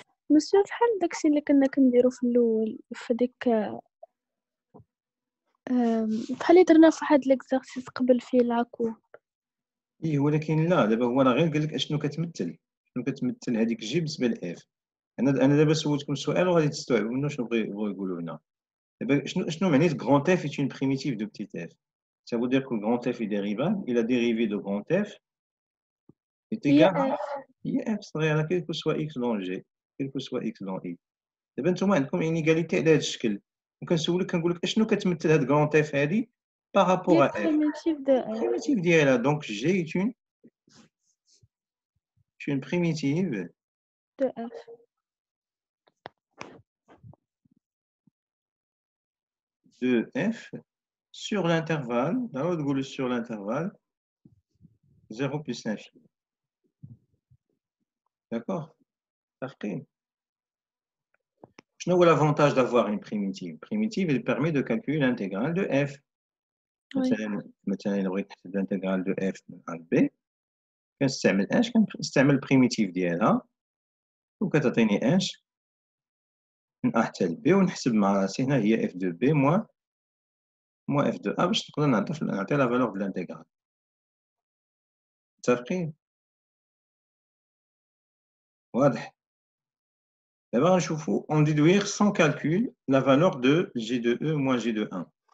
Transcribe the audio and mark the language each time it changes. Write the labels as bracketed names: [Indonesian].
[Arabic] مسيو بحال داكشي اللي كنا كنديرو في الاول في ديك بحال اللي درنا في واحد ليكزارسيس قبل فيه العكو. ايه ولكن لا دابا هو راه غير قال لك اشنو كتمثل هذيك جي بالنسبه لاف. انا دابا سولتكم السؤال وغادي تستوعبوا منه شنو بغيو يقولوا هنا. دابا شنو معنات [French] grand f est une primitive de petit f? Ça veut dire que grand f est dérivable et la dérivée de grand f est égale à f صغيره quel que soit x dans g, quel que soit x dans i. [Arabic] دابا نتوما عندكم انيغاليتي على هذا الشكل، وكنسولك كنقول لك اشنو كتمثل هاد grand f هادي بارابور ا f؟ primitive ديالها. [French] دونك g est une primitive de f de f sur l'intervalle, sur l'intervalle 0 plus l'infini. D'accord? Quel est l'avantage d'avoir une primitive? Primitive, elle permet de calculer l'intégrale de f. Maintenant, l'intégrale de f à b. [Arabic] كنستعمل البريميتيف ديالها وكتعطيني اش من ا حتى ل b ونحسب مع راسي هنا هي [French] f de b moins f de a [Arabic] باش نقدر نعطي لا فالور de l'intégrale. متفقين؟ واضح؟ [French] D'abord, غنشوفو on déduire sans calcul la valeur de g de e moins g de 1.